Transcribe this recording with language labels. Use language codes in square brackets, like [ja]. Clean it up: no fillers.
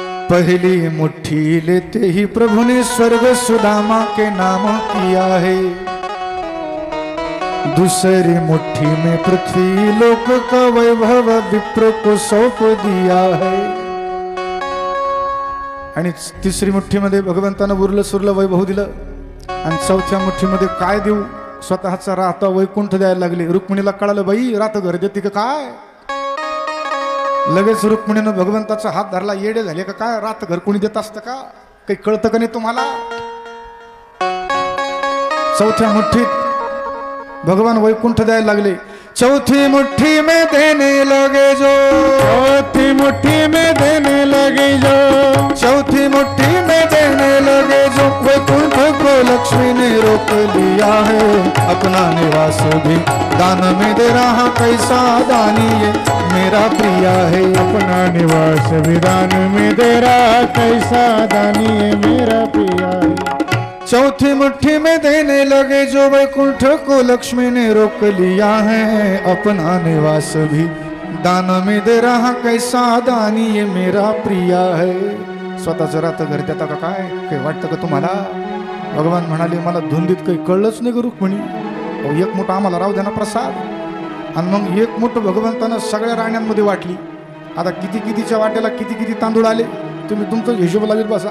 [hi] पहली मुट्ठी लेते ही प्रभु ने स्वर्ग सुदामा के नाम किया है, दूसरी मुट्ठी में पृथ्वी लोक का वैभव विप्र को सौंप दिया है. [mr] आणि तिसरी मुठ्ठीमध्ये भगवंतानं उरलं सुरलं वैभव दिलं. आणि चौथ्या मुठ्ठीमध्ये काय देऊ, स्वतःचा राहता वैकुंठ द्यायला लागले. रुक्मिणीला कळालं बाई राहतं घर देते का काय. लगेच रुक्मिणीनं भगवंताचा हात धरला. येडे झाले का काय? रात घर कोणी देत असतं का? काही कळतं का नाही तुम्हाला? चौथ्या मुठ्ठीत भगवान वैकुंठ द्यायला लागले. [hi] चौथी मुट्ठी में देने लगे जो, चौथी मुट्ठी में देने लगे जो, चौथी मुट्ठी में देने लगे जो, वैकुंठ को लक्ष्मी ने रोक लिया है. अपना निवास भी दान में दे रहा, कैसा दानी ये मेरा प्रिया है. अपना निवास विधान में दे रहा, कैसा दानी है मेरा प्रिया है. चौथी मुट्ठी में देने लगे जो, वैकुंठ को लक्ष्मी ने रोक लिया है. अपना निवास भी दान में दे रहा, कैसा दानी ये मेरा प्रिया है. [mr] स्वतःचं राहतं घर देता का काय? काही वाटतं का तुम्हाला? भगवान म्हणाले मला धुंदीत काही कळलंच नाही ग रुक्मिणी. एक मोठं आम्हाला राहू द्या ना प्रसाद. आणि मग एक मोठं भगवंतानं सगळ्या राण्यांमध्ये वाटली. आता किती कितीच्या वाट्याला किती किती तांदूळ आले तुम्ही तुमचं हिशोब लावीत बसा.